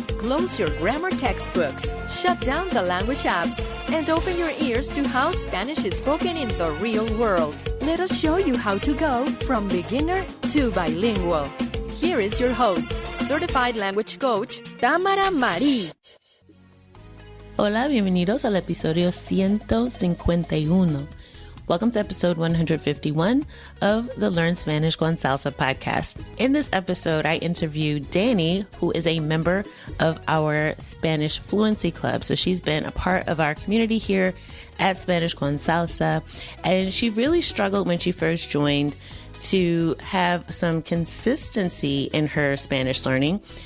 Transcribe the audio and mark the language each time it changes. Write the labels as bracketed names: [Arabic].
[English] Close your grammar textbooks, shut down the language apps, and open your ears to how Spanish is spoken in the real world. Let us show you how to go from beginner to bilingual. Here is your host, certified language coach, Tamara Marie. [Spanish] Hola, bienvenidos al episodio 151. [English] Welcome to episode 151 of the Learn Spanish con Salsa podcast. In this episode, I interviewed Dani, who is a member of our Spanish Fluency Club. So she's been a part of our community here at Spanish con Salsa, and she really struggled when she first joined to have some consistency in her Spanish learning.